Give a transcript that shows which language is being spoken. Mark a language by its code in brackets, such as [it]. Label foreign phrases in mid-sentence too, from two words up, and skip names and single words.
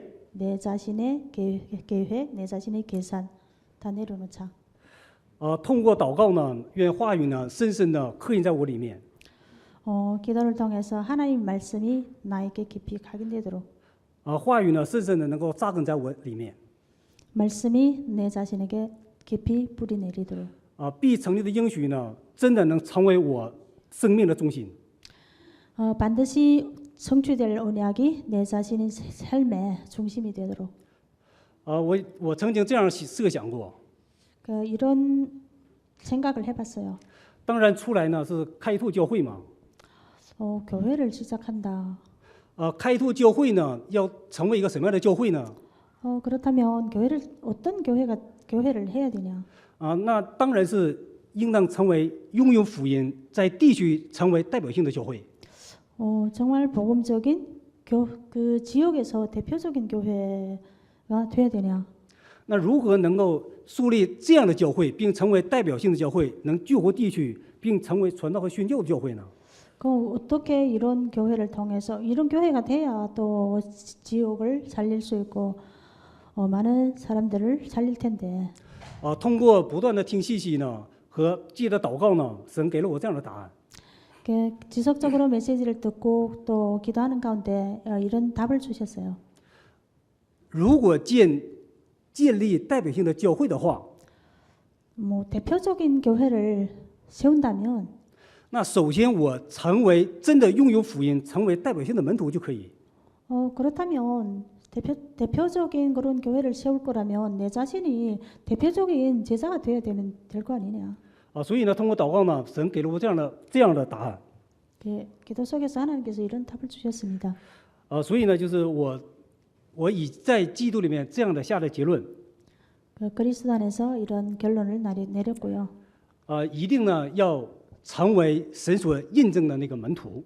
[ko] 내 자신의 계획, 내 자신의 계산 다 내려놓자. [zh] 通过祷告呢，愿话语呢深深的刻印在我里面。 [ko] 기도를 통해서 하나님 말씀이 나에게 깊이 각인되도록 [zh] 话语呢深深的能够扎根在我里面。 [ko] 말씀이 내 자신에게 깊이 뿌리 내리도록 [zh] 必成立的应许呢，真的能成为我生命的中心。 [ko] 반드시 성취될 언약이 내 자신의 삶의 중심이 되도록 [zh] 我曾经这样设想过， [ko] 이런 생각을 해봤어요. [zh] 当然出来呢是开拓教会嘛， [ko] 교회를 시작한다. [zh] 开拓教会呢要成为一个什么样的教会呢？ [ko] 그렇다면 어떤 교회를 해야 되냐? [zh] 那当然是应当成为拥有福音，在地区成为代表性的教会。 [ko] 정말 복음적인 그 지역에서 대표적인 교회가 돼야 되냐? [zh] 那如何能够树立这样的教会，并成为代表性的教会，能救活地区，并成为传道和宣教的教会呢？ [ko] 어떻게 이런 교회를 통해서 이런 교회가 돼야 또 지역을 살릴 수 있고 많은 사람들을 살릴 텐데. [zh] 通过不断的听信息呢，和借着祷告呢，神给了我这样的答案。 [ko] 지속적으로 메시지를 듣고 또 기도하는 가운데 이런 답을 주셨어요. [zh] 如果建立代表性的教会的话， [ko] 대표적인 교회를 세운다면 [zh] 那首先我成为真的拥有福音，成为代表性的门徒就可以。 [ko] 그렇다면 대표적인 그런 교회를 세울 거라면 내 자신이 대표적인 제자가 돼야 될 거 아니냐? [zh] 所以呢，通过祷告呢，神给了我这样的答案。 [ko] 기도 속에서 하나님께서 이런 답을 주셨습니다. [zh] 所以呢，就是我以在基督里面这样的下的结论。 [ko] 그리스도 안에서 이런 결론을 내렸고요. [zh] 一定呢要成为神所印证的那个门徒。